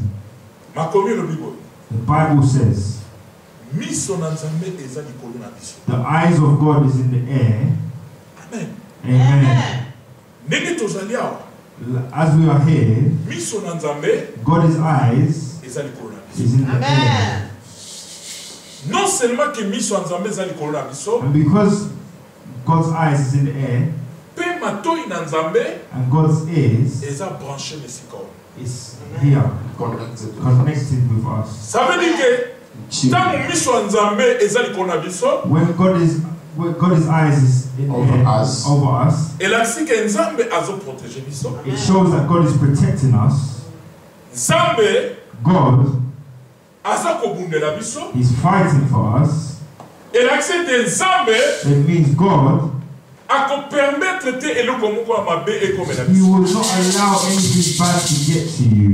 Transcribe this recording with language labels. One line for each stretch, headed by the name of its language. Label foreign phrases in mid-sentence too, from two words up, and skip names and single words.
English: The Bible says the eyes of God is in the air. Amen. Amen. As we are here, God's eyes is in the air.
French: Non seulement que
Lingala: miso nzambe za likolo na biso,
English: and because God's eyes is in the air,
Lingala: pe matoi na nzambe,
English: and God's ears
Lingala: eza branché lesika
English: is here, connected with us.
French: Ça veut dire que tant
Lingala: miso nzambe eza likolo na biso,
English: when God's eyes is in over us,
French: et la si que
Lingala: nzambe azo
French: protéger biso,
English: it shows that God is protecting us.
Lingala: Nzambe,
English: God, he's fighting for us. It means God, he will not allow anything bad to get to you.